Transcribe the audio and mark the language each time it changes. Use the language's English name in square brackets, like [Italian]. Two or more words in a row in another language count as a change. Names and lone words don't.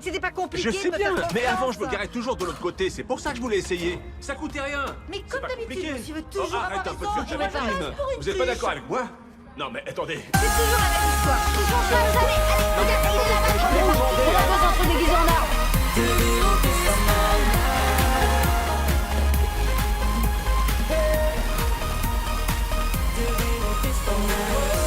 [French] C'était pas compliqué Je sais de me bien, faire mais avant je me confiance. garais toujours de l'autre côté. C'est pour ça que je voulais essayer. Ça coûtait rien. Mais C'est comme pas d'habitude, compliqué. tu veux toujours arrête avoir un peu de raison, faire je vais ta pas victime. rester pour une Vous êtes pas quiche. d'accord avec moi? Non mais attendez. C'est toujours la même histoire. Toujours ça, allez, regarde, il est là-bas, dans le parking. On va pas s'entre déguisés en arbre. [Dutch] De wereld is van mij. De wereld is van mij.